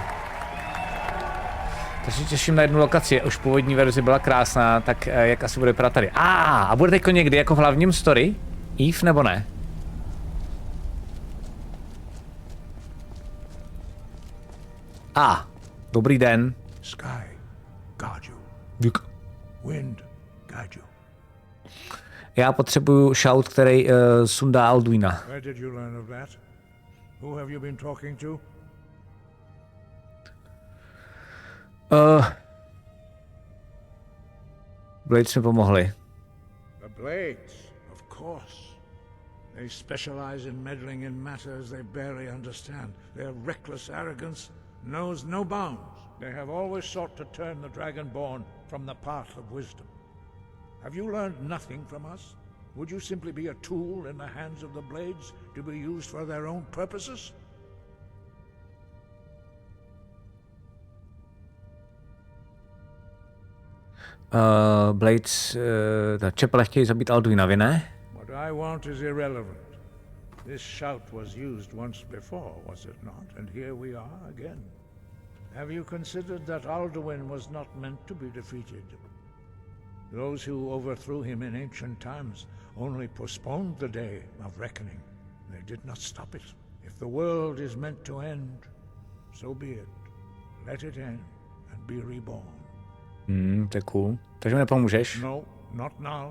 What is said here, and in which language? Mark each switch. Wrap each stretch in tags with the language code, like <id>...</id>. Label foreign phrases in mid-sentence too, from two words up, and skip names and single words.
<cs>Tak se těším na jednu lokaci. Už původní verze byla krásná, tak jak asi bude vypadat tady. A bude teďko někdy jako v hlavním story? Eve nebo ne? Dobrý den.</cs> <en>Sky, guard you.</en> <cs>Dík.</cs> <en>Wind, guide you.</en> <cs>Já potřebuju shout, který sundá Alduina.</cs> <en>Where did you learn of that? Who have you been talking to?</en> <cs>Blades mi pomohli.</cs> <en>The Blades, of course. They specialize in meddling in matters they barely understand. Their reckless arrogance knows no bounds. They have always sought to turn the Dragonborn from the path of wisdom. Have you learned nothing from us? Would you simply be a tool in the hands of the Blades to be used for their own purposes?</en> <cs>Blades, čepele chtějí zabít Alduina, vy ne?</cs> <en>What I want is irrelevant. This shout was used once before, was it not? And here we are again. Have you considered that Alduin was not meant to be defeated? Those who overthrew him in ancient times only postponed the day of reckoning. They did not stop it. If the world is meant to end, so be it. Let it end and be reborn.</en> <cs>To je cool. Takže mi nepomůžeš?</cs> <en>No, not now.</en>